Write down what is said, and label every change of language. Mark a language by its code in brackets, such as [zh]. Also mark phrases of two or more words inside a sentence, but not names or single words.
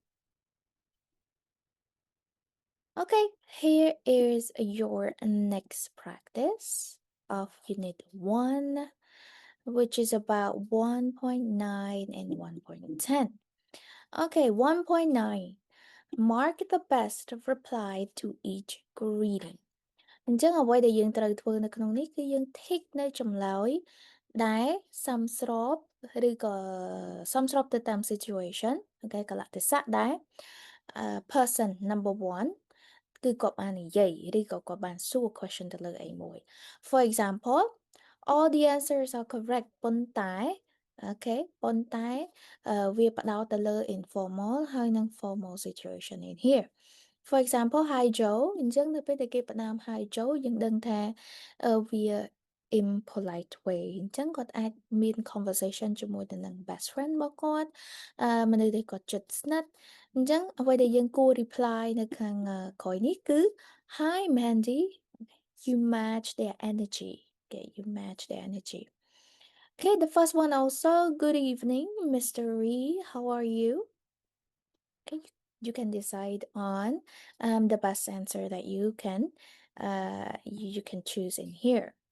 [en] Okay, here is your next practice of Unit 1, which is about 1.9 and 1.10. Okay, 1.9. Mark the best reply to each greeting. [km] អញ្ចឹងអ្វីដែលយើងត្រូវធ្វើនៅក្នុងនេះគឺយើង tick នៅចម្លើយដែលសមស្របឬក៏សមស្របទៅតាម situation អូខេកលៈទេសៈដែរ [en] person number [km] 1 គឺគាត់បាននិយាយឬក៏គាត់បានសួរ question ទៅលើអីមួយ [en] For example, all the answers are correct [km] ប៉ុន្តែវាផ្ដោតទៅលើ informal ហើយនិង [en] formal situation in here. For example, hi Joe [km] អញ្ចឹងនៅពេលដែលគេផ្ដើម [en] hi Joe [km] យើងដឹងថាវា [en] impolite way [km] អញ្ចឹងគាត់អាចមាន conversation ជាមួយទៅនឹង [en] best friend [km] របស់គាត់មនុស្សដែលគាត់ជិតស្និទ្ធអញ្ចឹងអ្វីដែលយើងគួរ reply នៅខាងក្រោយនេះគឺ [en] hi Mandy. You match their energy. Okay, you match their energy. Okay, the first one also. Good evening, Mr. Ree. How are you? Okay, you can decide on the best answer that you can choose in here.